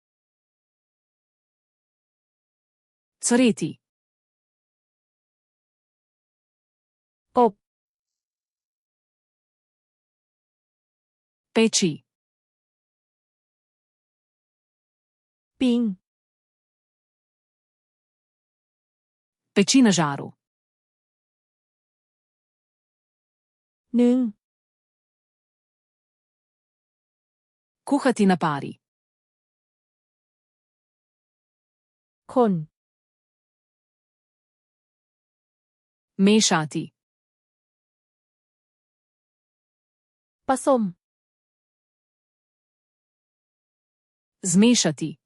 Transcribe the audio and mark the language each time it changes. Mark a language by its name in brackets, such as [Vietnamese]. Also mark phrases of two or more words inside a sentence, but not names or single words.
[Serbian] Cvreti. [Thai] อบ [Serbian] Peči. [Thai] ปิ้ง [Serbian] Peči na žaru. [Thai] นึ่ง [Serbian] Kuhati na pari. [Thai] คน [Serbian] Mešati. [Thai] ผสม [Serbian] Zmešati.